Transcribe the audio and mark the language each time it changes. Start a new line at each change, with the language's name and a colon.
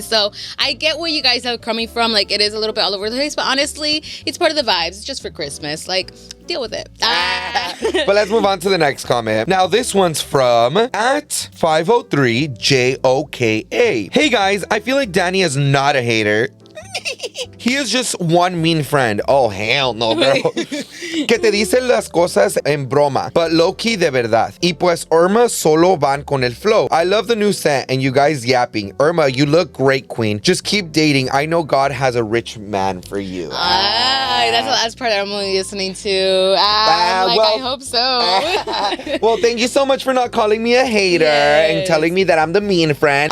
English: So I get where you guys are coming from. Like, it is a little bit all over the place, but honestly, it's part of the vibes. It's just for Christmas. Like, deal with it. But let's move on to the next comment. Now, this one's from @503JOKA. Hey guys, I feel like Danny is not a hater. He is just one mean friend. Oh, hell no, bro.
Spanish: Que te dice las cosas en broma,
English: but low-key
Spanish: de verdad. Y pues Irma solo van con el flow.
English: I love the new set and you guys yapping. Irma, you look great, queen. Just keep dating. I know God has a rich man for you. That's the last part I'm only listening to. I hope so. Well, thank you so much for not calling me a hater and telling me that I'm the mean friend.